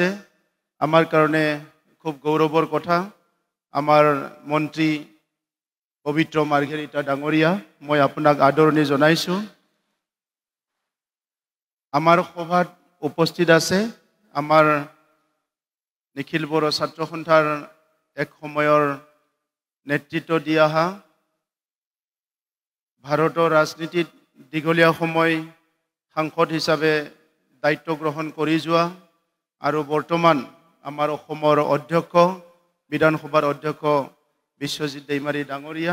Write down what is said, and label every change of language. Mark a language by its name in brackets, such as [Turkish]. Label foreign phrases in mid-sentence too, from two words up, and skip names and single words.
[Assamese] আমাৰ কাৰণে খুব গৌৰৱৰ কথা। আমাৰ মন্ত্ৰী পবিত্ৰ মাৰ্ঘেৰিটা ডাঙৰীয়া, মই আপোনাক আদৰণি জনাইছো। আমাৰ সভাত উপস্থিত আছে আমাৰ নিখিল বৰ' ছাত্ৰ সন্থাৰ एक সময়ৰ नेतृत्व দি অহা, ভাৰতৰ ৰাজনীতিত দীঘলীয়া সময় সাংসদ হিচাপে দায়িত্ব গ্ৰহণ কৰি যোৱা আৰু বৰ্তমান আমাৰ অসমৰ অধ্যক্ষ, বিধানসভাৰ অধ্যক্ষ বিশ্বজিৎ দৈমাৰী ডাঙৰীয়া।